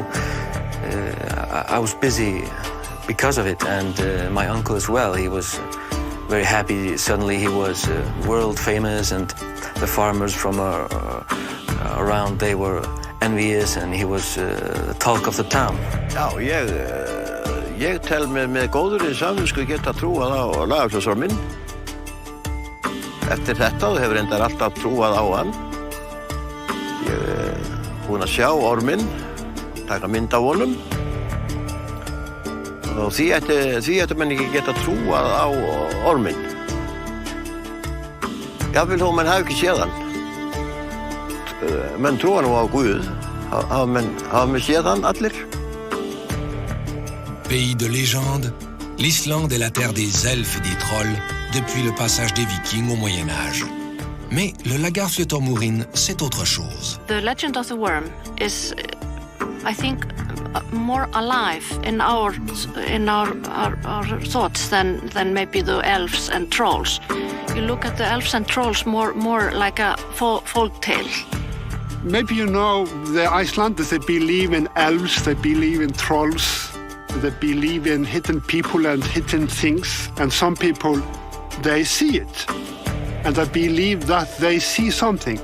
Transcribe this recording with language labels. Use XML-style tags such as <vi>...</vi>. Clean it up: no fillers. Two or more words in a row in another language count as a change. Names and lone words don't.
<en>I was busy because of it, and my uncle as well. He was very happy. Suddenly he was world famous, and the farmers from around, they were envious, and he was the talk of the town.</en> <is>Já, ég tel með góðri samvisku geta trúað á Lagarfljósorminn. Eftir þetta hefur reyndar alltaf trúað á hann. Ég búinn að sjá orminn, taka mynd af honum. Og því ætti menn ekki geta trúað á orminn. Jafnvel þó menn hafi ekki séð hann. Menn trúa nú á Guð. Hafa menn séð hann allir?</is> <fr>Pays de légende, l'Islande est la terre des elfes et des trolls depuis le passage des Vikings au Moyen-Âge. Mais le Lagarfljoy, c'est autre chose.</fr> <en>The legend of the worm is, I think, more alive in our thoughts than maybe the elves and trolls. You look at the elves and trolls more like a folk tale. Maybe you know the Icelanders, they believe in elves, they believe in trolls, they believe in hidden people and hidden things, and some people, they see it, and they believe that they see something.</en>